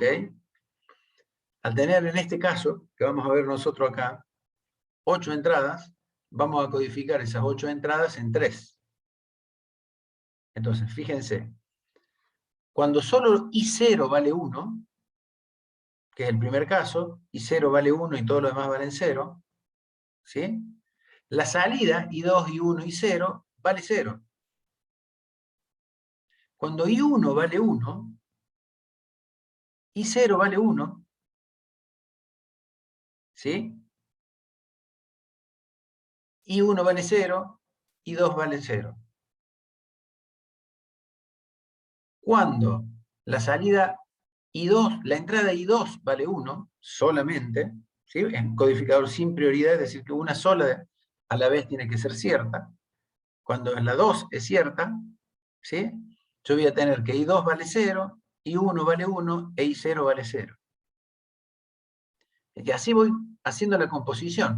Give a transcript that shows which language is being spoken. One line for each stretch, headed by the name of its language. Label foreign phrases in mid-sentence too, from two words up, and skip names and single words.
Spanish: Al tener en este caso, que vamos a ver nosotros acá, 8 entradas, vamos a codificar esas 8 entradas en 3. Entonces, fíjense, cuando solo I0 vale 1, que es el primer caso, I0 vale 1 y todo lo demás valen 0, ¿sí? La salida, I2, I1, I0, vale 0. Cuando I1 vale 1, I0 vale 1, ¿sí? I1 vale 0, I2 vale 0. Cuando la salida I2, la entrada I2 vale 1 solamente, ¿sí? Es un codificador sin prioridad, es decir, que una sola a la vez tiene que ser cierta. Cuando la 2 es cierta, ¿sí? Yo voy a tener que I2 vale 0, I1 vale 1 e I0 vale 0. Y así voy haciendo la composición.